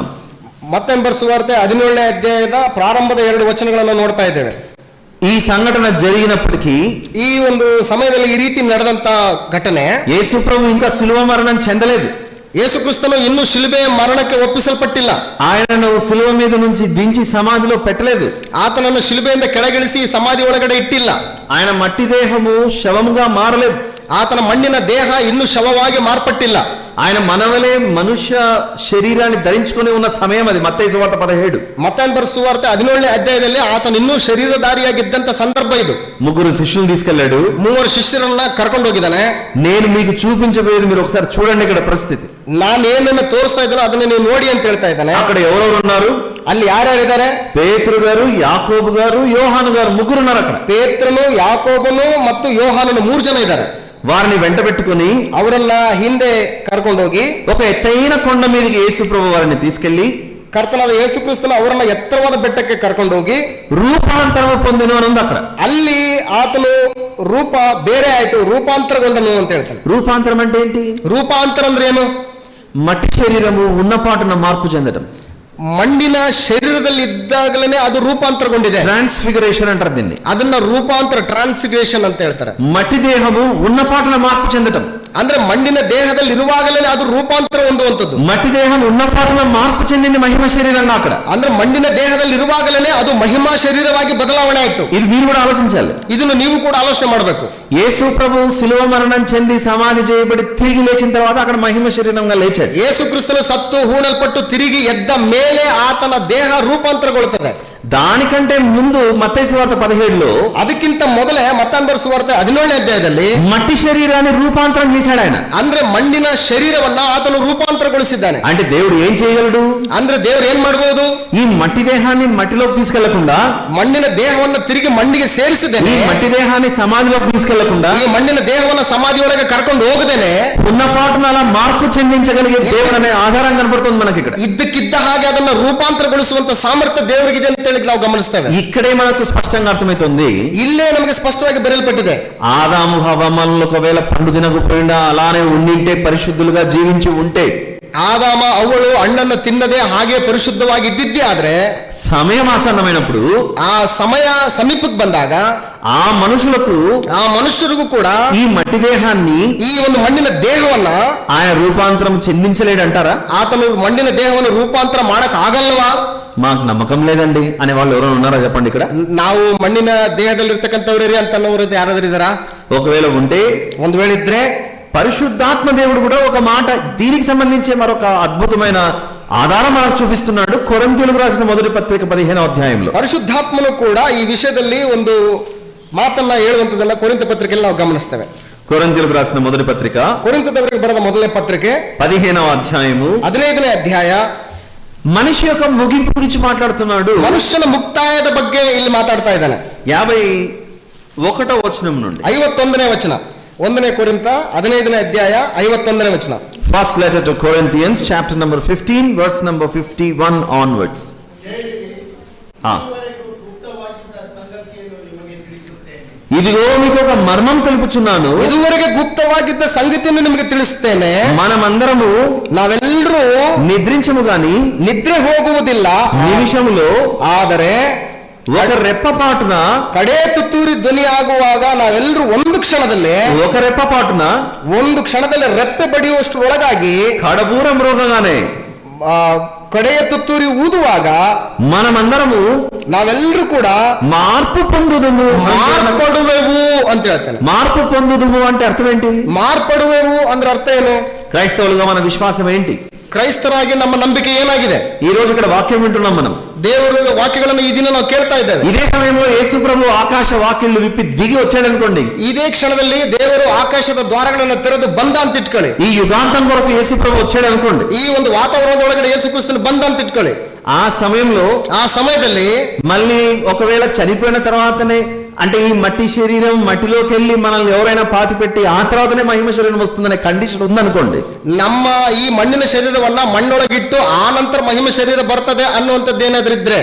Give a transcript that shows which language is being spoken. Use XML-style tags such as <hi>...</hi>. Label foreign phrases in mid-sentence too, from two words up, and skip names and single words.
<kn>ಮತ್ತಾಯನ ಬರೆಸುವಾರ್ತೆ 17ನೇ ಅಧ್ಯಾಯದ ಪ್ರಾರಂಭದ 2 ವಚನಗಳನ್ನು ನೋಡ್ತಾ ಇದ್ದೇವೆ.</kn> <te>ఈ సంఘటన జరిగినప్పటికీ,</te> <kn>ಈ ಒಂದು ಸಮಯದಲ್ಲಿ ಈ ರೀತಿ ನಡೆದಂತ ಘಟನೆ,</kn> <te>యేసు ప్రభు ఇంకా శిలువ మరణం చెందలేదు.</te> <kn>ಯೇಸು ಕ್ರಿಸ್ತನು ಇನ್ನೂ ಶಿಲುಬೆಯ ಮರಣಕ್ಕೆ ಒಪ್ಪಿಸಲ್ಪಟ್ಟಿಲ್ಲ.</kn> <te>ఆయనను శిలువ మీద నుంచి దించి సమాధిలో పెట్టలేదు.</te> <kn>ಆತನನ್ನು ಶಿಲುಬೆಯಿಂದ ಕೆಳಗಿಳಿಸಿ ಸಮಾಧಿ ಒಳಗಡೆ ಇಟ್ಟಿಲ್ಲ.</kn> <te>ఆయన మట్టి దేహము శవముగా మారలేదు.</te> <kn>ಆತನ ಮಣ್ಣಿನ ದೇಹ ಇನ್ನೂ ಶವವಾಗಿ ಮಾರ್ಪಟ್ಟಿಲ್ಲ.</kn> <te>ఆయన మనవలే మనుష్య శరీరాన్ని ధరించుకొని ఉన్న సమయం అది. మత్తయి సువార్త 17.</te> <kn>ಮತ್ತಾಯನ ಬರೆಸುವಾರ್ತೆ 17ನೇ ಅಧ್ಯಾಯದಲ್ಲಿ ಆತನ ಇನ್ನೂ ಶರೀರಧಾರಿಯಾಗಿದ್ದಂತ ಸಂದರ್ಭ ಇದು.</kn> <te>3 శిష్యులు తీసుకెళ్లాడు.</te> <kn>3 ಶಿಷ್ಯರನ್ನ ಕರ್ಕೊಂಡು ಹೋಗಿದ್ದಾನೆ.</kn> <te>నేను మీకు చూపించబోయేది మీరు ఒకసారి చూడండి. ఇక్కడ పరిస్థితి</te> <kn>ನಾನು ಏನನ್ನ ತೋರಿಸ್ತಾ ಇದ್ದಾನೋ ಅದನ್ನ ನೀವು ನೋಡಿ ಅಂತ ಹೇಳ್ತಾ ಇದ್ದಾನೆ.</kn> <te>అక్కడ ఎవరెవరు ఉన్నారు?</te> <kn>ಅಲ್ಲಿ ಯಾರ್ಯಾರಿದ್ದಾರೆ?</kn> <te>పేతురు గారు, యాకోబు గారు, యోహాను గారు, 3 ఉన్నారు అక్కడ.</te> <kn>ಪೇತ್ರನು, ಯಾಕೋಬನು ಮತ್ತು ಯೋಹಾನನು 3 ಜನ ಇದ್ದಾರೆ.</kn> <te>వారిని వెంట పెట్టుకుని</te> <kn>ಅವರನ್ನ ಹಿಂದೆ ಕರ್ಕೊಂಡೋಗಿ</kn> <te>ఒక ఎత్తైన కొండ మీదకి యేసు ప్రభు వారిని తీసుకెళ్లి</te> <kn>ಕರ್ತನಾದ ಯೇಸು ಕ್ರಿಸ್ತನು ಅವರನ್ನ ಎತ್ತರವಾದ ಬೆಟ್ಟಕ್ಕೆ ಕರ್ಕೊಂಡೋಗಿ</kn> <te>రూపాంతరము పొందెను అని ఉంది అక్కడ.</te> <kn>ಅಲ್ಲಿ ಆತನು ರೂಪ ಬೇರೆ ಆಯ್ತು, ರೂಪಾಂತರಗೊಂಡನು ಅಂತ ಹೇಳ್ತಾನೆ.</kn> <te>రూపాంతరం అంటే ఏంటి?</te> <kn>ರೂಪಾಂತರ ಅಂದ್ರೆ ಏನು?</kn> <te>మట్టి శరీరము ఉన్నపాటున మార్పు చెందడం.</te> <kn>ಮಣ್ಣಿನ ಶರೀರದಲ್ಲಿ ಇದ್ದಾಗಲೇ ಅದು ರೂಪಾಂತರಗೊಂಡಿದೆ.</kn> <te>ట్రాన్స్ఫిగరేషన్ అంటారు దీన్ని.</te> <kn>ಅದನ್ನ ರೂಪಾಂತರ, ಟ್ರಾನ್ಸ್ಫಿಗರೇಷನ್ ಅಂತ ಹೇಳ್ತಾರೆ.</kn> <te>మట్టి దేహము ఉన్నపాటున మార్పు చెందడం</te> <kn>ಅಂದ್ರೆ ಮಣ್ಣಿನ ದೇಹದಲ್ಲಿ ಇರುವಾಗಲೇ ಅದು ರೂಪಾಂತರ ಹೊಂದುವಂತದ್ದು.</kn> <te>మట్టి దేహం ఉన్నపాటున మార్పు చెందింది మహిమ శరీరంగా అక్కడ.</te> <kn>ಅಂದ್ರೆ ಮಣ್ಣಿನ ದೇಹದಲ್ಲಿ ಇರುವಾಗಲೇ ಅದು ಮಹಿಮಾ ಶರೀರವಾಗಿ ಬದಲಾವಣೆ ಆಯ್ತು.</kn> <te>ఇది మీరు కూడా ఆలోచించాలి.</te> <kn>ಇದನ್ನು ನೀವು ಕೂಡ ಆಲೋಚನೆ ಮಾಡಬೇಕು.</kn> <te>యేసు ప్రభు శిలువ మరణం చెంది సమాధి చేయబడి తిరిగి లేచిన తర్వాత అక్కడ మహిమ శరీరంగా లేచాడు.</te> <kn>ಯೇಸು ಕ್ರಿಸ್ತನು ಸತ್ತು ಹೂಣಲ್ಪಟ್ಟು ತಿರುಗಿ ಎದ್ದ ಮೇಲೆ ಆತನ ದೇಹ ರೂಪಾಂತರಗೊಳ್ಳುತ್ತದೆ.</kn> <te>దానికంటే ముందు మత్తయి సువార్త 17లో</te> <kn>ಅದಕ್ಕಿಂತ ಮೊದಲೇ ಮತ್ತಾಂತರ ಸುವಾರ್ತೆ 17ನೇ ಅಧ್ಯಾಯದಲ್ಲಿ</kn> <te>మట్టి శరీరాన్ని రూపాంతరం చేశాడు ఆయన.</te> <kn>ಅಂದ್ರೆ ಮಣ್ಣಿನ ಶರೀರವನ್ನ ಆತನು ರೂಪಾಂತರಗೊಳಿಸಿದ್ದಾನೆ.</kn> <te>అంటే దేవుడు ఏం చేయగలడు?</te> <kn>ಅಂದ್ರೆ ದೇವರು ಏನ್ ಮಾಡಬಹುದು?</kn> <te>ఈ మట్టి దేహాన్ని మట్టిలోకి తీసుకెళ్లకుండా,</te> <kn>ಮಣ್ಣಿನ ದೇಹವನ್ನ ತಿರುಗಿ ಮಣ್ಣಿಗೆ ಸೇರಿಸಿದ್ದೇನೆ.</kn> <te>ఈ మట్టి దేహాన్ని సమాధిలోకి తీసుకెళ్లకుండా,</te> <kn>ಈ ಮಣ್ಣಿನ ದೇಹವನ್ನ ಸಮಾಧಿಯೊಳಗೆ ಕರ್ಕೊಂಡು ಹೋಗದೇನೆ</kn> <te>ఉన్నపాటున అలా మార్పు చెందించగలిగే దేవుడు అనే ఆధారం కనబడుతుంది మనకి ఇక్కడ.</te> <kn>ಇದ್ದಕ್ಕಿದ್ದ ಹಾಗೆ ಅದನ್ನ ರೂಪಾಂತರಗೊಳಿಸುವಂತ ಸಾಮರ್ಥ್ಯ ದೇವರಿಗಿದೆ ಅಂತ ಹೇಳಿ ನಾವು ಗಮನಿಸ್ತೇವೆ.</kn> <te>ఇక్కడే మనకు స్పష్టంగా అర్థమవుతుంది.</te> <kn>ಇಲ್ಲೇ ನಮಗೆ ಸ್ಪಷ್ಟವಾಗಿ ಬರೆಯಲ್ಪಟ್ಟಿದೆ.</kn> <te>ఆదాము హవ్వ మనల్ని ఒకవేళ పండు తినకపోయినా అలానే ఉండింటే, పరిశుద్ధులుగా జీవించి ఉంటే,</te> <kn>ಆದಾಮ ಅವಳು ಹಣ್ಣನ್ನು ತಿನ್ನದೆ ಹಾಗೆ ಪರಿಶುದ್ಧವಾಗಿ ಇದ್ದಿದ್ದೇ ಆದ್ರೆ,</kn> <te>సమయం ఆసన్నమైనప్పుడు</te> <kn>ಆ ಸಮಯ ಸಮೀಪಕ್ಕೆ ಬಂದಾಗ</kn> <te>ఆ మనుషులకు</te> <kn>ಕೂಡ</kn> <te>ఈ మట్టి దేహాన్ని,</te> <kn>ಈ ಒಂದು ಮಣ್ಣಿನ ದೇಹವನ್ನ</kn> <te>ఆయన రూపాంతరం చెందించలేడంటారా?</te> <kn>ಆತನು ಮಣ್ಣಿನ ದೇಹವನ್ನು ರೂಪಾಂತರ ಮಾಡಕ್ ಆಗಲ್ವಾ?</kn> <te>మాకు నమ్మకం లేదండి అనే వాళ్ళు ఎవరైనా ఉన్నారా చెప్పండి ఇక్కడ?</te> <kn>ನಾವು ಮಣ್ಣಿನ ದೇಹದಲ್ಲಿರ್ತಕ್ಕಂಥವ್ರಿ ಅಂತ ಅನ್ನೋರು ಯಾರಾದ್ರೂ ಇದಾರಾ?</kn> <te>ఒకవేళ ఉంటే,</te> <kn>ಒಂದು ವೇಳೆ ಇದ್ರೆ,</kn> <te>పరిశుద్ధాత్మ దేవుడు కూడా ఒక మాట దీనికి సంబంధించి మరొక అద్భుతమైన ఆధారం మనకు చూపిస్తున్నాడు. కొరింథీయులకు రాసిన మొదటి పత్రిక 15వ అధ్యాయంలో.</te> <kn>ಪರಿಶುದ್ಧಾತ್ಮನು ಕೂಡ ಈ ವಿಷಯದಲ್ಲಿ ಒಂದು ಮಾತನ್ನ ಹೇಳುವಂತದನ್ನ ಕೊರಿಂಥ ಪತ್ರಿಕೆಯಲ್ಲಿ ನಾವು ಗಮನಿಸ್ತೇವೆ.</kn> <te>కొరింథీయులకు రాసిన మొదటి పత్రిక,</te> <kn>ಕೊರಿಂಥದವರಿಗೆ ಬರೆದ ಮೊದಲನೇ ಪತ್ರಿಕೆ</kn> <te>15వ అధ్యాయము</te> <kn>15ನೇ ಅಧ್ಯಾಯ</kn> <te>మనిషి యొక్క ముగింపు గురించి మాట్లాడుతున్నాడు.</te> <kn>ಮನುಷ್ಯನ ಮುಕ್ತಾಯದ ಬಗ್ಗೆ ಇಲ್ಲಿ ಮಾತಾಡ್ತಾ ಇದ್ದಾನೆ.</kn> <te>51వ వచనం నుండి</te> <kn>51ನೇ ವಚನ, 1ನೇ ಕೊರಿಂಥ 15ನೇ ಅಧ್ಯಾಯ 51ನೇ ವಚನ.</kn> <en>First letter to Corinthians, chapter number 15, verse number 51 onwards.</en> <te>ఇదిగో మీకు ఒక మర్మం తెలుపుచున్నాను,</te> <kn>ಇದುವರೆಗೆ ಗುಪ್ತವಾಗಿದ್ದ ಸಂಗತಿಯನ್ನು ನಿಮಗೆ ತಿಳಿಸುತ್ತೇನೆ.</kn> <te>మనమందరము</te> <kn>ನಾವೆಲ್ಲರೂ</kn> <te>నిద్రించము గాని</te> <kn>ನಿದ್ರೆ ಹೋಗುವುದಿಲ್ಲ,</kn> <te>నిమిషములో</te> <kn>ಆದರೆ</kn> <te>ఒక రెప్పపాటున,</te> <kn>ಕಡೆ ತುತ್ತೂರಿ ಧ್ವನಿ ಆಗುವಾಗ ನಾವೆಲ್ಲರೂ ಒಂದು ಕ್ಷಣದಲ್ಲಿ ರೆಪ್ಪೆ ಬಡಿಯುವಷ್ಟರೊಳಗಾಗಿ,</kn> <te>కడబూర మ్రోగగానే</te> <kn>ಕಡೆಯ ತುತ್ತೂರಿ ಊದುವಾಗ</kn> <te>మనమందరము</te> <kn>ನಾವೆಲ್ಲರೂ ಕೂಡ</kn> <te>మార్పు పొందుదుము.</te> <kn>ಮಾರ್ಪಡುವೆವು ಅಂತ ಹೇಳ್ತಾನೆ.</kn> <te>మార్పు పొందుదుము అంటే అర్థం ఏంటి?</te> <kn>ಮಾರ್ಪಡುವೆವು ಅಂದ್ರೆ ಅರ್ಥ ಏನು?</kn> <te>క్రైస్తవులుగా మన విశ్వాసం ఏంటి?</te> <kn>ಕ್ರೈಸ್ತರಾಗಿ ನಮ್ಮ ನಂಬಿಕೆ ಏನಾಗಿದೆ?</kn> <te>ఈ రోజు ఇక్కడ వాక్యం వింటున్నాం మనం.</te> <kn>ದೇವರ ವಾಕ್ಯಗಳನ್ನು ಈ ದಿನ ನಾವು ಕೇಳ್ತಾ ಇದ್ದೇವೆ.</kn> <te>ఇదే సమయంలో యేసు ప్రభు ఆకాశ వాక్యలు విప్పి దిగి వచ్చాడు అనుకోండి.</te> <kn>ಇದೇ ಕ್ಷಣದಲ್ಲಿ ದೇವರು ಆಕಾಶದ ದ್ವಾರಗಳನ್ನು ತೆರೆದು ಬಂದ ಅಂತ ಇಟ್ಕೊಳ್ಳಿ.</kn> <te>ఈ యుగాంతం కొరకు యేసు ప్రభు వచ్చాడు అనుకోండి.</te> <kn>ಈ ಒಂದು ವಾತಾವರಣದೊಳಗಡೆ ಯೇಸು ಕ್ರಿಸ್ತನು ಬಂದ ಅಂತ ಇಟ್ಕೊಳ್ಳಿ.</kn> <te>ఆ సమయంలో మళ్ళీ ఒకవేళ చనిపోయిన తర్వాతనే, అంటే ఈ మట్టి శరీరం మట్టిలోకి వెళ్ళి మనల్ని ఎవరైనా పాతి పెట్టి ఆ తర్వాతనే మహిమ శరీరం వస్తుందనే కండిషన్ ఉందనుకోండి.</te> <kn>ನಮ್ಮ ಈ ಮಣ್ಣಿನ ಶರೀರವನ್ನ ಮಣ್ಣೊಳಗಿಟ್ಟು ಆ ನಂತರ ಮಹಿಮ ಶರೀರ ಬರ್ತದೆ ಅನ್ನುವಂಥದ್ದು ಏನಾದ್ರೂ ಇದ್ರೆ,</kn>